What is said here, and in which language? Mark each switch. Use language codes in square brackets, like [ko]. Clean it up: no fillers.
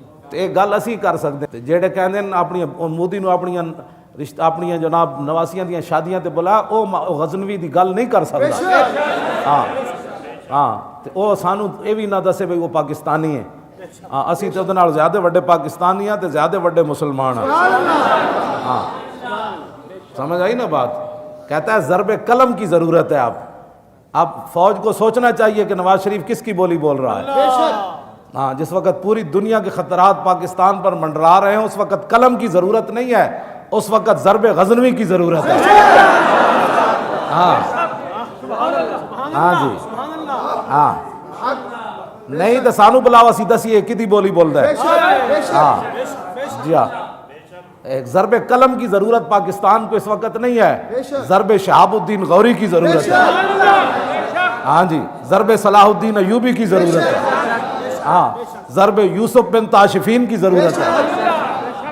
[pa] تے ایک گل اسی کر سکدے تے جڑے کہندے نے اپنی مودی نو اپنیاں جناب نواسیاں دیاں شادیاں تے بلا او غزنوی دی گل نہیں کر سکدا. ہاں ہاں تے او سانو اے وی نہ دسے بھئی وہ پاکستانی ہے. ہاں اسی تے اودے نال زیادہ وڈے پاکستانی ہاں تے زیادہ وڈے مسلمان ہاں. [ur] ہاں سمجھ آئی نا بات. کہتا ہے ضرب قلم کی ضرورت ہے. آپ فوج کو سوچنا چاہیے کہ نواز شریف کس کی بولی بول رہا ہے. ہاں جس وقت پوری دنیا کے خطرات پاکستان پر منڈرا رہے ہیں اس وقت قلم کی ضرورت نہیں ہے, اس وقت ضرب غزنوی کی ضرورت ہے. [pa] ہاں ہاں جی ہاں نہیں تو سانو بلاوا سی دسی کدی بولی بول رہا ہے. [ur] ہاں جی ہاں ایک ضرب قلم کی ضرورت پاکستان کو اس وقت نہیں ہے, ضرب شہاب الدین غوری کی ضرورت ہے. ہاں جی ضرب صلاح الدین ایوبی کی ضرورت ہے. ہاں ضرب یوسف بن تاشفین کی ضرورت ہے.